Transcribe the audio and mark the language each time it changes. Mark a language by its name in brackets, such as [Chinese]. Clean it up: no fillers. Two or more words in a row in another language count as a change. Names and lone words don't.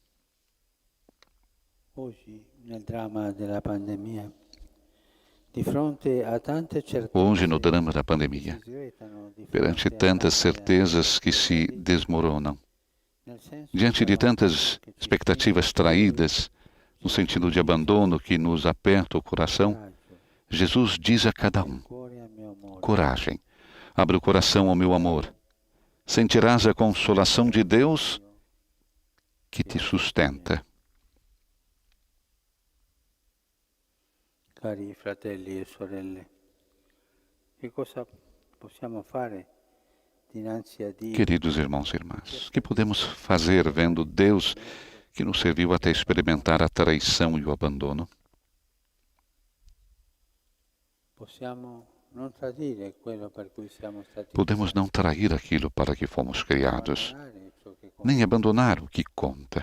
[Portuguese] Hoje, no drama da pandemia, perante tantas certezas que se desmoronam, diante de tantas expectativas traídas, no sentido de abandono que nos aperta o coração, Jesus diz a cada um: coragem, abre o coração ao meu amor. Sentirás a consolação de Deus que te sustenta. [Italian] Cari fratelli e sorelle, che cosa possiamo fare dinanzi a Dio? [Portuguese] Queridos irmãos e irmãs, o que podemos fazer vendo Deus que nos serviu até experimentar a traição e o abandono? Podemos não trair aquilo para que fomos criados, nem abandonar o que conta.